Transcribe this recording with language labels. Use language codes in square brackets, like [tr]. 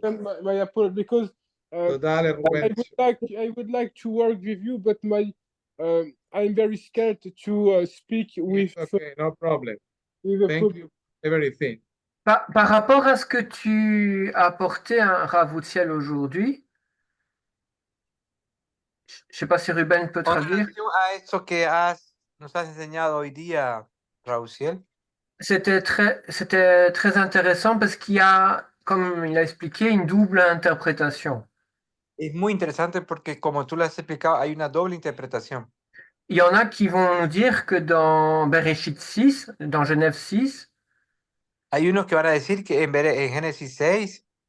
[en] present my apology because [he] תודה לרובן. [en] I would like to work with you, but I'm very scared to speak with Okay, no problem. with a Thank you for everything. [fr] Par rapport à ce que tu as apporté un Ravoutiel aujourd'hui, je ne sais pas si Ruben peut [es] Con [fr] traduire. [es] relación a esto que nos has enseñado hoy día, Rauciel, [fr] C'était très intéressant parce qu'il y a, comme il a expliqué, une double interprétation. [es] es muy interesante porque, como tú lo has explicado, hay una doble interpretación. [fr] Il y en a qui vont nous dire que dans Bereshit 6, dans Genève 6, [es] Hay unos que van a decir que en Génesis 6,